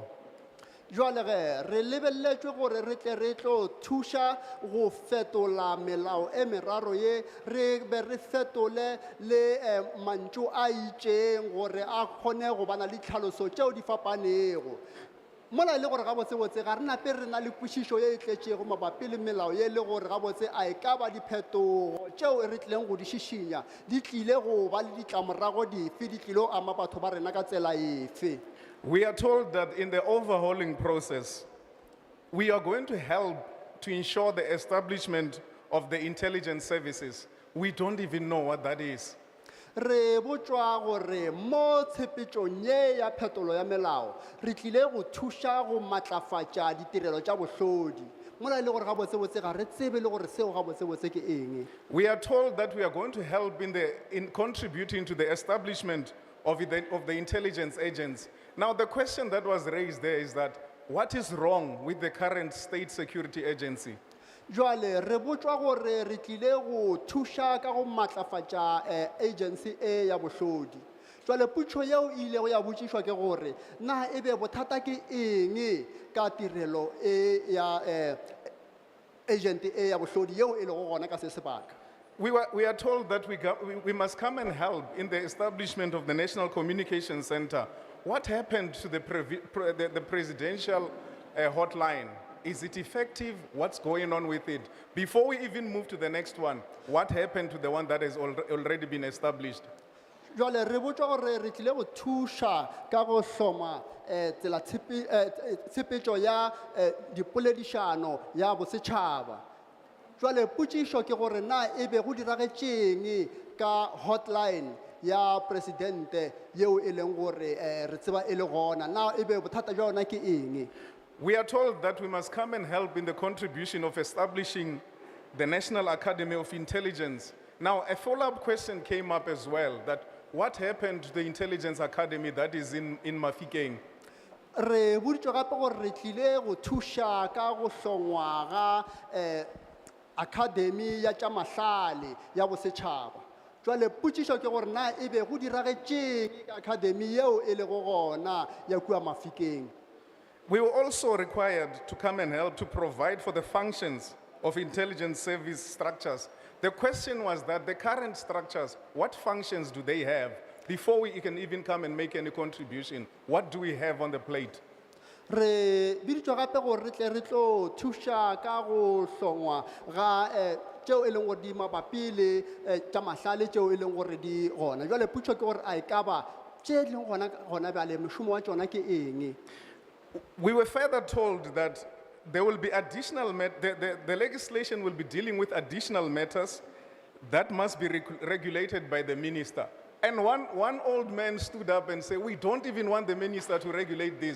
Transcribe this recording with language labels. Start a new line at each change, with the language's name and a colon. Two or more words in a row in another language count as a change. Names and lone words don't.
Northern Sotho: Jwale ge re lebelletšwe gore re tle re tlo thuša go fetola melao e meraro ye re be re fetole le mantšu a itšeng gore a kgone go bana le tlhaloso tšeo di fapanego. Mola e le gore gabotsebotse ga re nape re na le kwešišo ye e tletšego mabapi le melao ye le gore gabotse a e ka ba diphetogo tšeo re tlileng go di šišinya di tlile go ba le ditlamorago dife di tlile go ama batho ba rena ka tsela efe.
English: We are told that in the overhauling process, we are going to help to ensure the establishment of the intelligence services. We don't even know what that is.
Northern Sotho: Re botswa gore mo tshepetšong ye ya phetolo ya melao re tlile go thuša go matlafatša ditirelo tša bohlodi mola e le gore gabotsebotse ga re tsebe le gore seo gabotsebotse ke eng.
English: We are told that we are going to help in contributing to the establishment of the intelligence agents. Now, the question that was raised there is that, what is wrong with the current state security agency?
Northern Sotho: Jwale re botswa gore re tlile go thuša ka go matlafatša agency e ya bohlodi. jwale potšo yeo e ile go ya botšišwa ke gore na e be bothata ke eng ka tirelo e ya agent e ya bohlodi yeo e lego gona ka se sebaka.
English: We are told that we must come and help in the establishment of the National Communication Center. What happened to the presidential hotline? Is it effective? What's going on with it? Before we even move to the next one, what happened to the one that has already been established?
Northern Sotho: Jwale re botša gore re tlile go thuša ka go hloma tsela tshepetšo ya dipoledišano ya bosetšhaba. Jwale potšišo ke gore na e be go diragetšeng ka hotline ya presidente yeo e leng gore re tseba e le gona, na e be bothata bja yona ke eng?
English: We are told that we must come and help in the contribution of establishing the National Academy of Intelligence. Now, a follow-up question came up as well, that what happened to the Intelligence Academy that is in Mafikeng?
Northern Sotho: Re boditšwe gape gore re tlile go thuša ka go hlongwa ga academy ya tša mahlale ya bosetšhaba. Jwale potšišo ke gore na e be go diragetšeng ka academy yeo e lego gona ya kua Mafikeng.
English: We were also required to come and help to provide for the functions of intelligence service structures. The question was that the current structures, what functions do they have? Before we can even come and make any contribution, what do we have on the plate?
Northern Sotho: Re biditšwe gape gore re tle re tlo thuša ka go hlongwa ga tšeo e leng gore di mabapi le tša mahlale tšeo e leng gore di gona. Jwale potšo ke gore a e ka ba tše di leng gona bjale mošomo wa tšona ke eng?
English: We were further told that there will be additional, the legislation will be dealing with additional matters that must be regulated by the minister. And one old man stood up and said, we don't even want the minister to regulate this.